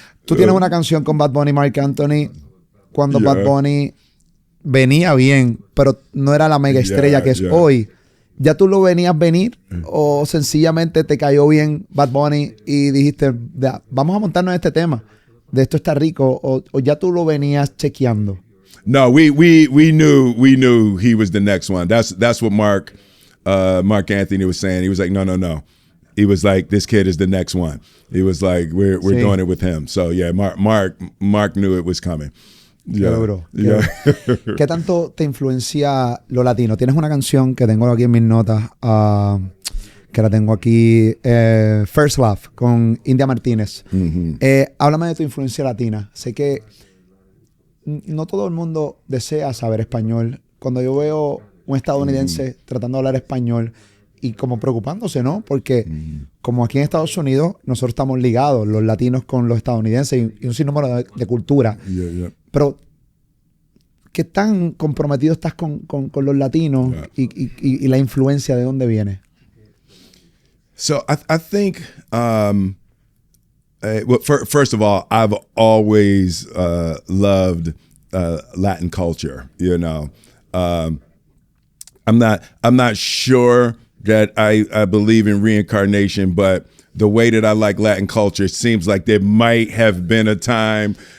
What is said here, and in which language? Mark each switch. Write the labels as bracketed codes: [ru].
[es] Tú tienes una canción con Bad Bunny y Marc Anthony cuando Bad Bunny venía bien, pero no era la mega estrella que es hoy. ¿Ya tú lo venías venir o sencillamente te cayó bien Bad Bunny y dijiste, vamos a montarnos en este tema, de esto está rico, o ya tú lo venías chequeando? [en] No, we knew he was the next one. That's what Marc Anthony was saying. He was like, no. He was like, this kid is the next one. He was like, we're doing it with him. So yeah, Marc knew it was coming. [es] Qué duro. ¿Qué tanto te influencia lo latino? Tienes una canción que tengo aquí en mis notas, que la tengo aquí, First Love, con India Martínez. Háblame de tu influencia latina. Sé que no todo el mundo desea saber español. Cuando yo veo un estadounidense tratando de hablar español y como preocupándose, ¿no? Porque como aquí en Estados Unidos, nosotros estamos ligados, los latinos con los estadounidenses y un sinnúmero de cultura. Pero, ¿qué tan comprometido estás con los latinos y la influencia de dónde viene? [en] So I think, well, first of all, I've always loved Latin culture. You know, I'm not sure that I believe in reincarnation, but the way that I like Latin culture, it seems like there might have been a time